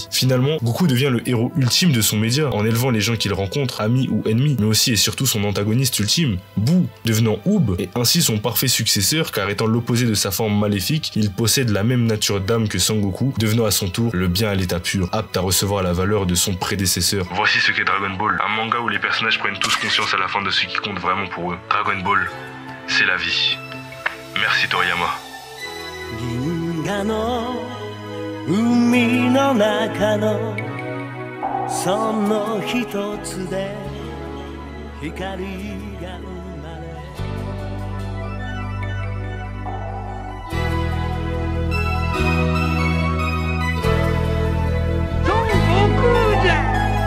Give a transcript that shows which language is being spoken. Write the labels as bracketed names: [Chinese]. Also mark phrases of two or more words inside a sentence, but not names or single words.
[French] Finalement, Goku devient le héros ultime de son média en élevant les gens qu'il rencontre, amis ou ennemis, mais aussi et surtout son antagoniste ultime, Buu, devenant Oob, et ainsi son parfait successeur car étant l'opposé de sa forme maléfique, il possède la même nature d'âme que Sangoku, devenant à son tour le bien à l'état pur, apte à recevoir la valeur de son prédécesseur. Voici ce qu'est Dragon Ball, un manga où les personnages prennent tous conscience à la fin de ce qui compte vraiment pour eux. Dragon Ball, c'est la vie. Merci Toriyama. [Japanese] 銀河の海の中のその一つで光が生まれ孫悟空じゃ